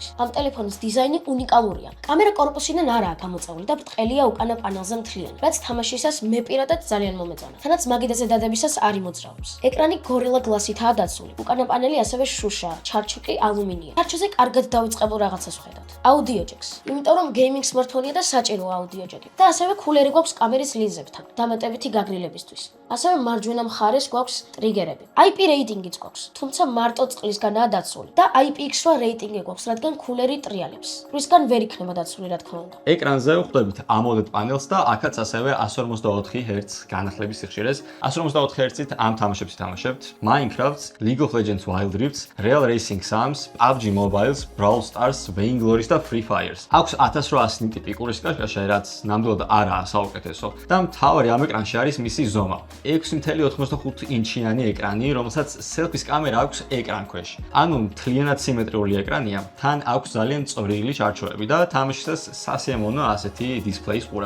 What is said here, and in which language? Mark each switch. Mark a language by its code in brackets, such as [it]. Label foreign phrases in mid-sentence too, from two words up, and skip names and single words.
[ka] ამ ტელეფონის დიზაინი უნიკალურია. კამერა კორპუსიდან არაა გამოწეული და ბრტყელია უკანა პანელზე მთლიანი, რაც თამაშისას მე პირადად ძალიან მომეწონა. თანაც მაგიდაზე დადებისას არ იმოძრაობს. ეკრანი Gorilla Glass-ითაა დაცული. უკანა პანელი ასევე შუშაა, ჩარჩო კი ალუმინია. ჩარჩოზე კარგად დავიწყებულ რაღაცას ვხედავთ. [en] Audio jacks. [ka] იმიტომ რომ [en] gaming smartphone-ია [ka] და საჭიროა audio jack-ი. და ასევე კულერი გვაქვს კამერის ლინზებთან, დამატებითი გაგრილებისთვის. ასევე მარჯვენა მხარეს გვაქვს ტრიგერები. IP რეიტინგიც გვაქვს, თუმცა მარტო წყლისგანაა დაცული. და IPX8 რეიტინგი გვაქვს, რადგან კულერი ტრიალებს. რისგან ვერ იქნება დაცული, რა თქმა უნდა. ეკრანზე ვხვდებით AMOLED პანელს და აქაც ასევე 144 Hz განახლების სიხშირეს. 144 Hz-ით ამ თამაშებს ითამაშებთ: Minecraft, League of Legends Wild Rifts, Real Racing Sims, PUBG Mobiles, Brawl Stars, Vainglory-ს და Free Fire-ს. აქვს 1800 nit პიკულის კაშკაშა, რაც ნამდვილად არაა საუკეთესო. და მთავარი ამ ეკრანში არის მისი ზომა. 6.85 ინჩიანი ეკრანი, რომელსაც selfie-ს კამერა აქვს ეკრან ქვეშ. ანუ მთლიანად სიმეტრიული ეკრანია, თან აქვს ძალიან წვრილი ჩარჩოები და თამაშისას სასიამოვნო ასეთი დისპლეის ყურება.